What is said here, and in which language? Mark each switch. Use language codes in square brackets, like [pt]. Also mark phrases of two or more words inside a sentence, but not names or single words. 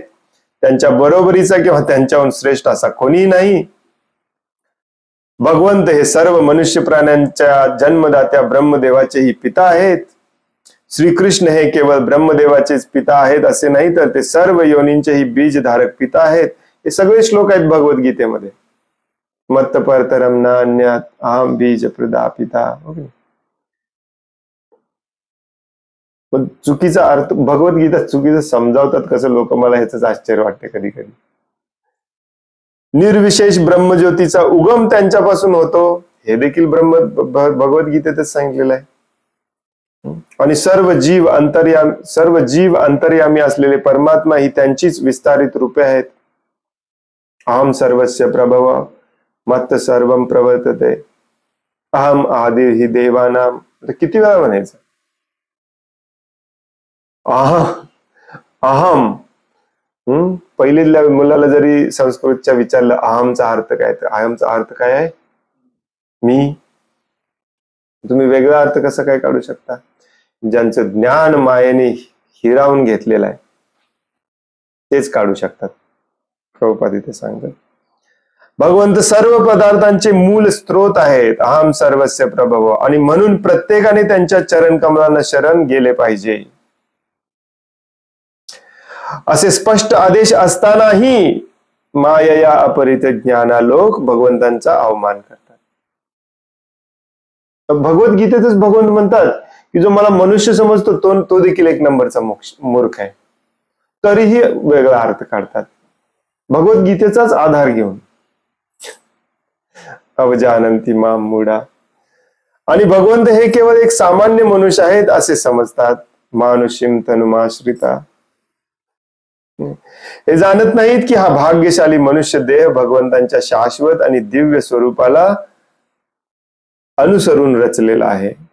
[mr] त्यांच्या बरोबरीचा किंवा त्यांच्याहून श्रेष्ठ असा कोणीही नाही. भगवंत हे सर्व मनुष्य प्राण्यांच्या जन्मदात्या ब्रह्मदेवाचेही पिता आहेत. श्रीकृष्ण हे केवळ ब्रह्मदेवाचेच पिता आहेत असे नाही, तर ते सर्व योनींचेही बीजधारक पिता आहेत. हे सगळे श्लोक आहेत भगवद्गीतेमध्ये. [sa] मत्त परतरम न अन्यात अहम बीज प्रदा पिता. [mr] पण चुकीचा अर्थ भगवद्गीता चुकीचं समजावतात कसं लोक, मला ह्याच आश्चर्य वाटते कधी कधी. निर्विशेष ब्रह्मज्योतीचा उगम त्यांच्यापासून होतो हे देखील भगवद्गीतेतच सांगितलेलं आहे. आणि सर्व जीव अंतर्यामी असलेले परमात्मा ही त्यांचीच विस्तारित रूपे आहेत. [sa] अहम सर्वस्य प्रभव मत्त सर्वम प्रवर्तते अहम आदि हि देवानाम. [mr] किती वेळा म्हणायचं अहम. पहिलील्या मुलाला जरी संस्कृतच्या विचारलं अहमचा अर्थ काय, तर अहमचा अर्थ काय आहे? मी. तुम्ही वेगळा अर्थ कसा काय काढू शकता? ज्यांचं ज्ञान मायेने हिरावून घेतलेलं आहे तेच काढू शकतात. प्रभुपाद इथे सांगतात भगवंत सर्व पदार्थांचे मूल स्त्रोत आहेत. [sa] अहम सर्वस्य प्रभव. [mr] आणि म्हणून प्रत्येकाने त्यांच्या चरण कमलांना शरण गेले पाहिजे असे स्पष्ट आदेश असतानाही [sa] मायया अपरित ज्ञाना [mr] लोक भगवंतांचा अवमान करतात. भगवद्गीतेतच भगवंत म्हणतात की जो मला मनुष्य समजतो तो देखील एक नंबरचा मूर्ख आहे. तरीही वेगळा अर्थ काढतात भगवद्गीतेचाच आधार घेऊन. [sa] अवजानंती माम मूढा. [mr] आणि भगवंत हे केवळ एक सामान्य मनुष्य आहेत असे समजतात. [sa] मानुष्यम तनुमाश्रिता. [mr] हे जाणत नाहीत की हा भाग्यशाली मनुष्य देह भगवंतांच्या शाश्वत आणि दिव्य स्वरूपाला अनुसरून रचलेला आहे.